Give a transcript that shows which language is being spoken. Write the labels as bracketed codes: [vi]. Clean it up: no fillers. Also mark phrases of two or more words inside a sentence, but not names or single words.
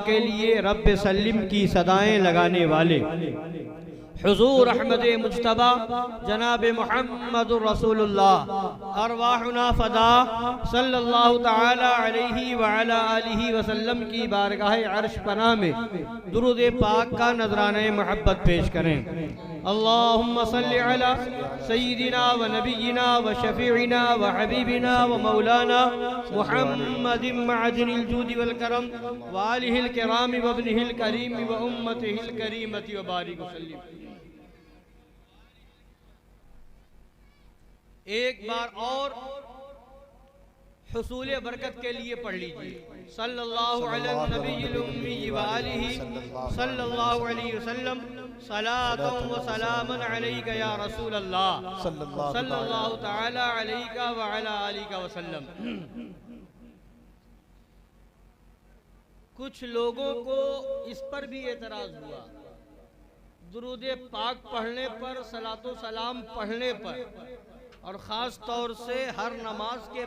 [ur] کے لیے [ar] رب سلم [ur] کی صدائیں لگانے والے حضور احمد مجتبی جناب محمد رسول اللہ ارواحنا [ar] فدا صلی اللہ تعالی علیہ وعلا آلہ وسلم [ur] کی بارگاہ عرش پناہ میں درود پاک کا نذرانہ محبت پیش کریں [ar] اللہم صلی علی سیدنا و نبینا و شفیعنا و حبیبنا و مولانا محمد معدن الجود والکرم و آلہ الکرام و ابنہ الکریم و امتہ الکریمت و بارک وسلم [ur] ایک بار اور حصول برکت کے لیے پڑھ لیجئے [ar] صلی اللہ علی النبی الامی وآلہ صلی اللہ علیہ وسلم صلاة و سلاما علیکہ یا رسول اللہ صلی اللہ تعالی علیکہ وعلا آلہ وسلم [ur] کچھ لوگوں کو اس پر بھی اعتراض ہوا درود پاک پڑھنے پر صلاۃ و سلام پڑھنے پر اور خاص طور سے ہر نماز کے